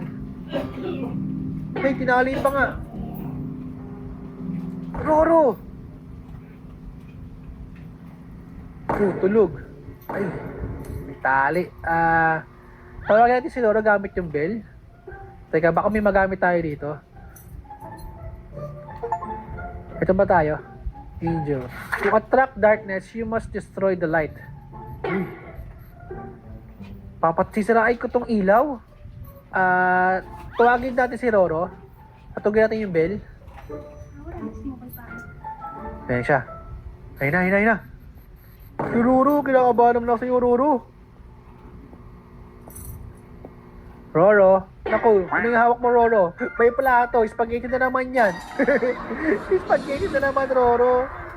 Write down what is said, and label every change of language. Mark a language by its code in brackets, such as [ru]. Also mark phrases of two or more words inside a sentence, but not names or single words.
[tl] Hey, tinali pa nga. Roro! Tulog. Ay, may tali. Tawagin natin si Roro gamit yung bell. Teka, baka may magamit tayo dito. Ito ba tayo? Angel. [en] To attract darkness, you must destroy the light. [tl] Uy. Sisirain ko tong ilaw. Tawagin natin si Roro. Atugin natin yung bell. [es] Ahora mismo voy para. [tl] Ayan siya. Ayun na, ayun na, ayun na. Si Roro, kinakabahan naman ako sa'yo, Roro. Roro, naku, ano yung hawak mo, Roro? May plato, spaghetti na naman yan. Spaghetti na naman, Roro.